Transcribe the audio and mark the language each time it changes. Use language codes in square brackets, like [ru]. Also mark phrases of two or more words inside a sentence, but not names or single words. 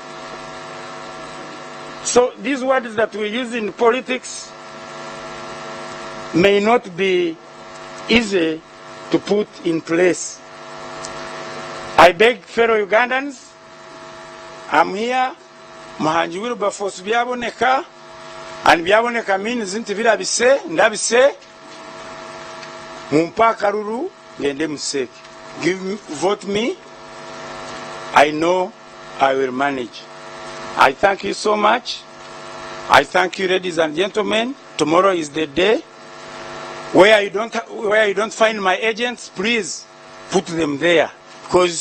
[en] So these words that we use in politics may not be easy to put in place. I beg fellow Ugandans, I'm here, [lg] Mahanji Wilberforce byaboneka, and byaboneka means nti birabise, ndabise, mumpa karuru, ngende museke. [en] Vote me, I know I will manage. I thank you so much. I thank you, ladies and gentlemen. Tomorrow is the day. Where you don't find my agents, please put them there.